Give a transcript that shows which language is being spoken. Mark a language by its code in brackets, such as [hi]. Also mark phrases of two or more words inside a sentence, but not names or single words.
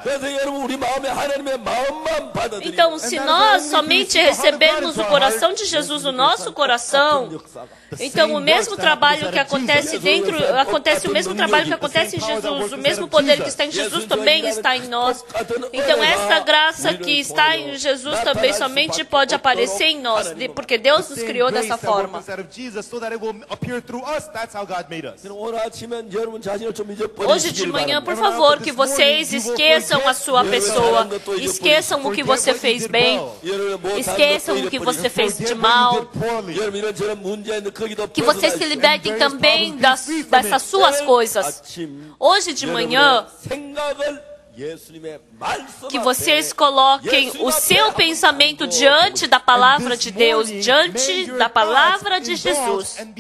[pt] Então se nós somente recebemos o coração de Jesus no nosso coração, então o mesmo trabalho que acontece acontece o mesmo trabalho que acontece em Jesus, o mesmo poder que está em Jesus também está em nós. Então essa graça que está em Jesus também somente pode aparecer em nós, porque Deus nos criou dessa forma. [ko] 오늘 아침엔 여러분 자신을 좀 잊어버리시길 [pt] Hoje de manhã, por favor, que vocês esqueçam a sua pessoa, esqueçam o que você fez bem, esqueçam o que você fez de mal, [ko] 여러분 이런저런 문제에 있는 거기도 [pt] que vocês se libertem também dessas suas coisas. Hoje de manhã, que vocês coloquem o seu pensamento diante da palavra de Deus, diante da palavra de Jesus.